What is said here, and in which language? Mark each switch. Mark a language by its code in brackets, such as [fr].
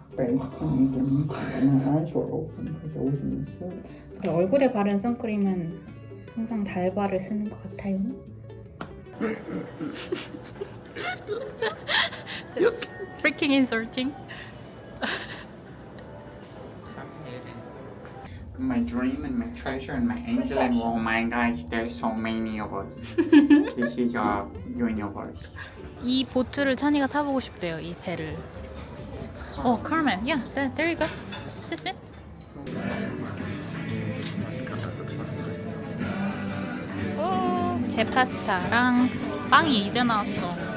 [en] My eyes were open because I was in the shirt. [ko] 그 얼굴에 바른 선크림은 항상 달바를 쓰는 것 같아요. [en] That's freaking insulting. My dream and my treasure and my angel and oh my gosh, there's so many of us. This is our universe. [ko] 이 보트를 찬이가 타보고 싶대요. 이 배를. [en] Oh, Carmen. Yeah, there you go. Sit, sit. [ko] 오, 제 파스타랑 빵이 이제 나왔어.